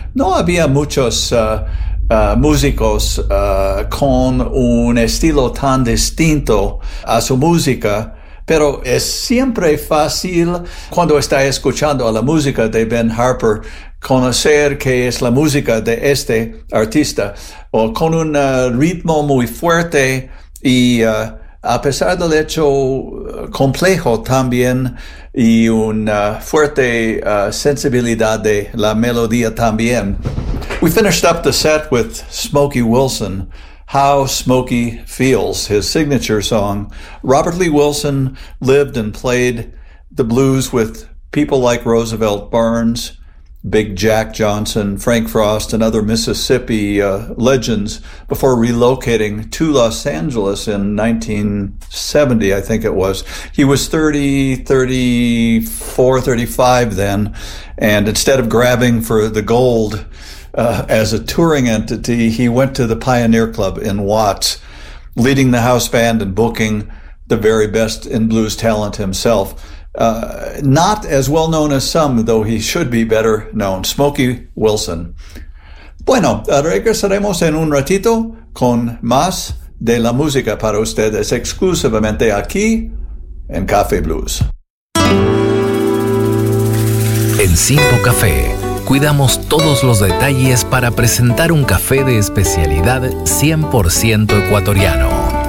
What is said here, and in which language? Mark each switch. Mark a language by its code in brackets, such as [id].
[es] No había muchos músicos con un estilo tan distinto a su música, pero es siempre fácil cuando está escuchando a la música de Ben Harper conocer qué es la música de este artista. O con un ritmo muy fuerte y a pesar del hecho complejo también y una fuerte sensibilidad de la melodía también. [en] We finished up the set with Smokey Wilson, How Smokey Feels, his signature song. Robert Lee Wilson lived and played the blues with people like Roosevelt Burns, Big Jack Johnson, Frank Frost, and other Mississippi legends before relocating to Los Angeles in 1970, I think it was. He was 30, 34, 35 then, and instead of grabbing for the gold as a touring entity, he went to the Pioneer Club in Watts, leading the house band and booking the very best in blues talent himself. Not as well known as some, though he should be better known. Smokey Wilson. [es] Bueno, regresaremos en un ratito con más de la música para ustedes exclusivamente aquí en Café Blues. En Simpo Café, cuidamos todos los detalles para presentar un café de especialidad 100% ecuatoriano.